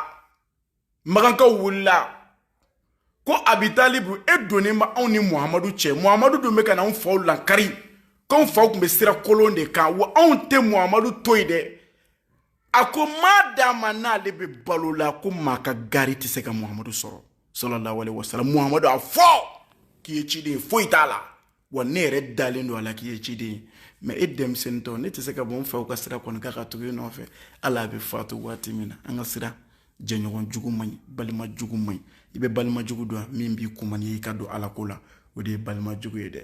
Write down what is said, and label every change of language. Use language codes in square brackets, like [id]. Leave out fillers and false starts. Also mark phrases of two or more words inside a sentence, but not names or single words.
[bm] Magankaw wulila ko Abi Talibu e donnen ba anw ni Muhamadu cɛ. Muhamadu dun bɛ ka na anw faw lankari, k'anw faw tun bɛ sira kolon de kan, wa anw tɛ Muhamadu to yen dɛ. A ko maa d'a ma n'ale bɛ balo la ko maa ka gari tɛ se ka Muhamadu sɔrɔ [ar] صلى الله عليه وسلم. [bm] Muhamadu a fɔ k'i ye ciden ye, foyi t'a la, wa ne yɛrɛ dalen don a la k'i ye ciden ye, mais e denmisɛnnitɔ ne tɛ se ka bɔ n faw ka sira kɔni k'a ka tugu i nɔfɛ. Ala a bɛ faatu waati min na, an ka sira jɛɲɔgɔn jugu man ɲi, balima jugu man ɲi. I bɛ balima jugu dɔn min b'i kuma n'i ka don Ala ko la, o de ye balima jugu ye dɛ.